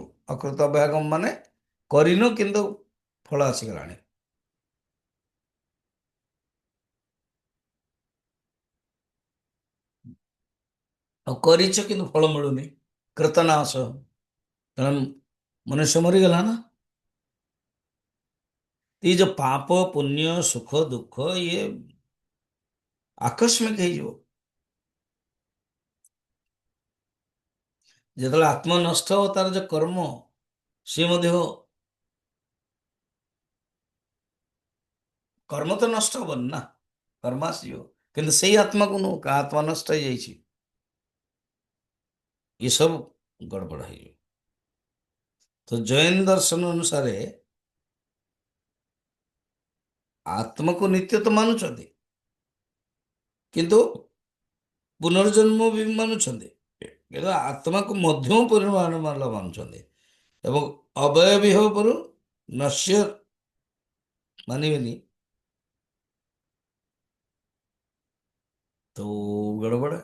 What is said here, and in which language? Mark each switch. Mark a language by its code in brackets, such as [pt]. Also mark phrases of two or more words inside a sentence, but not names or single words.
[or] ଅକୃତ ଅଭ୍ୟାଗମ ମାନେ କରିନ କିନ୍ତୁ ଫଳ ଆସିଗଲାଣି। ଆଉ କରିଛ କିନ୍ତୁ ଫଳ ମିଳୁନି, କୃତନାଶ, ତେଣୁ ମନୁଷ୍ୟ ମରିଗଲା ନା। [hi] ये जो पाप पुण्य सुख दुख ये आकस्मिक ହେଇଯିବ। [or] ଯେତେବେଳେ ଆତ୍ମା ନଷ୍ଟ ହବ, ତାର ଯୋଉ କର୍ମ ସିଏ ମଧ୍ୟ, କର୍ମ ତ ନଷ୍ଟ ହବନି ନା, କର୍ମ ଆସିବ, କିନ୍ତୁ ସେଇ ଆତ୍ମାକୁ ନୁହଁ, କାହା ଆତ୍ମା ନଷ୍ଟ ହେଇଯାଇଛି, [hi] ये सब गड़बड़ ହେଇଯିବ। [or] ତ ଜୈନ ଦର୍ଶନ ଅନୁସାରେ ଆତ୍ମାକୁ ନିତ୍ୟ ତ ମାନୁଛନ୍ତି, କିନ୍ତୁ ପୁନର୍ଜନ୍ମ ବି ମାନୁଛନ୍ତି, କିନ୍ତୁ ଆତ୍ମାକୁ ମଧ୍ୟମ ପରିମାଣ ମାଲ ମାନୁଛନ୍ତି, ଏବଂ ଅବୟ ବିହବରୁ ନଶ୍ୟ ମାନିବେନି, ତ ଗଡ଼ବଡ଼।